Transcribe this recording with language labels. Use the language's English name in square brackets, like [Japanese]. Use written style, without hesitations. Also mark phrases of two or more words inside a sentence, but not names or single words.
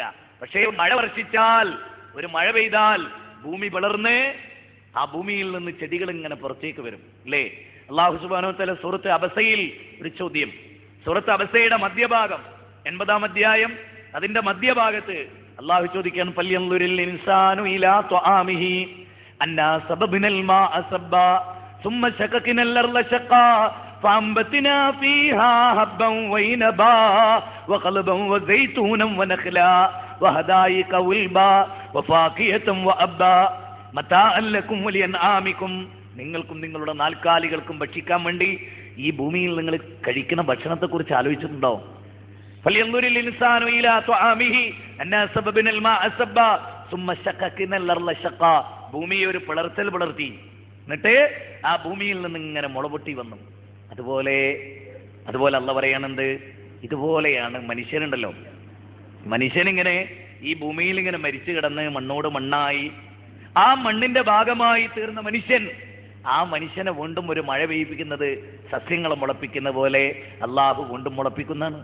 [Malayalam] പക്ഷേ മഴ വർഷിച്ചാൽ, ഒരു മഴ പെയ്താൽ ഭൂമി വളർന്ന് ആ ഭൂമിയിൽ നിന്ന് ചെടികൾ ഇങ്ങനെ പുറത്തേക്ക് വരും അല്ലേ? [Arabic] الله سبحانه وتعالى [Malayalam] സൂറത്ത് അബസയിൽ ഒരു ചോദ്യം, സൂറത്ത് അബസയുടെ മധ്യഭാഗം 80-ാം അധ്യായം അതിന്റെ മധ്യഭാഗത്ത് അല്ലാഹു ചോദിക്കാൻ, [Arabic] فلينظر الإنسان إلى طعامه أنا صببنا الماء صبا ثم شققنا الأرض شقا فأنبتنا فيها حبا وعنبا وقلبا وزيتونا ونخلا وحدائق غلبا وفاكهة وأبا متاعا لكم ولأنعامكم. [Malayalam] നിങ്ങൾക്കും നിങ്ങളുടെ നാൽക്കാലികൾക്കും ഭക്ഷിക്കാൻ വേണ്ടി ഈ ഭൂമിയിൽ നിങ്ങൾ കഴിക്കുന്ന ഭക്ഷണത്തെ കുറിച്ച് ആലോചിച്ചിട്ടുണ്ടോ? [Arabic] فلينظر الإنسان إلى طعامه أنا صببنا الماء صبا ثم شققنا الأرض شقا. [Malayalam] ഭൂമിയെ ഒരു പിളർത്തി, എന്നിട്ട് ആ ഭൂമിയിൽ നിന്ന് ഇങ്ങനെ മുളപൊട്ടി വന്നു. അതുപോലെ അല്ല പറയാണെന്ത്, ഇതുപോലെയാണ് മനുഷ്യനുണ്ടല്ലോ. മനുഷ്യനിങ്ങനെ ഈ ഭൂമിയിൽ ഇങ്ങനെ മരിച്ചു കിടന്ന് മണ്ണോട് മണ്ണായി, ആ മണ്ണിന്റെ ഭാഗമായി തീർന്ന മനുഷ്യൻ, ആ മനുഷ്യനെ വീണ്ടും ഒരു മഴ പെയ്യിപ്പിക്കുന്നത് സസ്യങ്ങളെ മുളപ്പിക്കുന്ന പോലെ അള്ളാഹു വീണ്ടും മുളപ്പിക്കുന്നതാണ്.